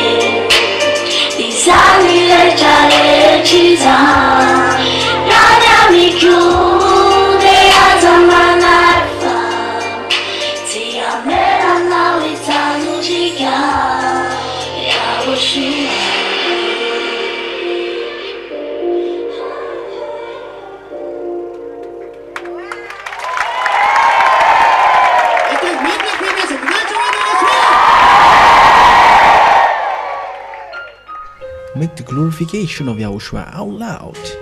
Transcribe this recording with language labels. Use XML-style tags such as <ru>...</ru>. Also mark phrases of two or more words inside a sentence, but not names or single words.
<en>Izali le chale chiza Rana mikyu de atamanafa Tia mera na witanu jika YAHOSHUAH Okay, make the fingers and congratulations as well. Make the glorification of Yahushua out loud.</en>